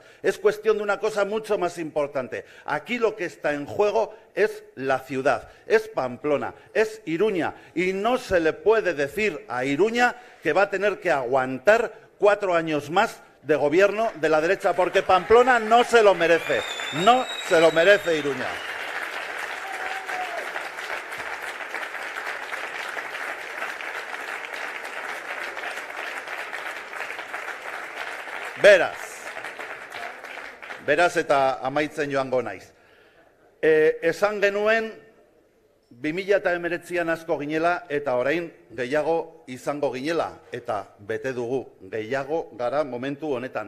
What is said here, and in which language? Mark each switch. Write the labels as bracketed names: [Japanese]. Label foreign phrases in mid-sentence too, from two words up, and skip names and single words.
[Spanish] Es cuestión de una cosa mucho más importante. Aquí lo que está en juego es la ciudad, es Pamplona, es Iruña. Y no se le puede decir a Iruña que va a tener que aguantar 4 años más de gobierno de la derecha, porque Pamplona no se lo merece. No se lo merece Iruña. [Basque] Beraz eta amaitzen joango naiz. Esan genuen 2019an asko ginela eta orain gehiago izango ginela, eta bete dugu, gehiago gara momentu honetan.